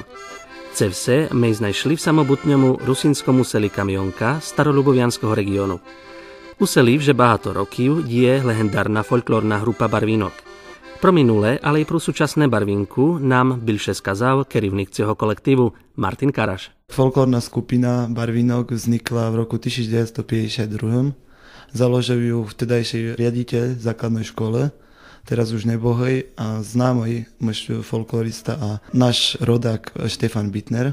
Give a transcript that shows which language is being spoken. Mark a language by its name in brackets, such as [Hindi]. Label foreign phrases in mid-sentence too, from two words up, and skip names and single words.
[Ukrainian] Це все ми знайшли в самобутньому русинському селі Kamionka Starolubovjanského регіону. У селі вже багато років діє легендарна фольклорна група Barvínok. Про минуле, але й про сучасне Barvínku nám більше сказав керівник цього колективу Martin Karaš. [Slovak] Folklórna skupina Barvínok vznikla v roku 1952. Založil ju vtedajší riaditeľ základnej škole, teraz už nebohej a známý folklorista a náš rodák Štefan Bittner.